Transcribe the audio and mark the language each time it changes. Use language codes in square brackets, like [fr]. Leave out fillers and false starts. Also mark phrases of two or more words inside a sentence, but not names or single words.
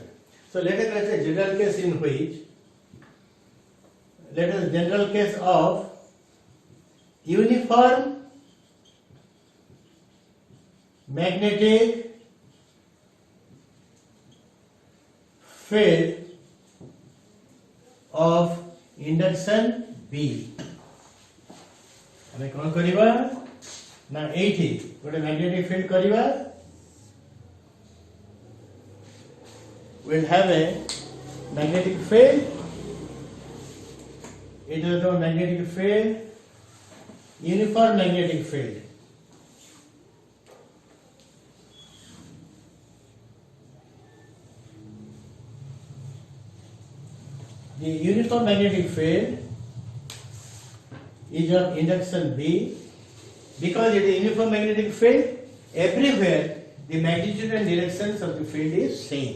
[en] So let us consider a general case in which, let us general case of uniform magnetic field of induction B. [or] ଆମେ କ'ଣ କରିବା ନା ଏଇଠି ଗୋଟେ [en] magnetic field [or] କରିବା. [en] We'll have a magnetic field. It is a magnetic field, uniform magnetic field. The uniform magnetic field is of induction B, Because it is uniform magnetic field, everywhere the magnitude and directions of the field is same.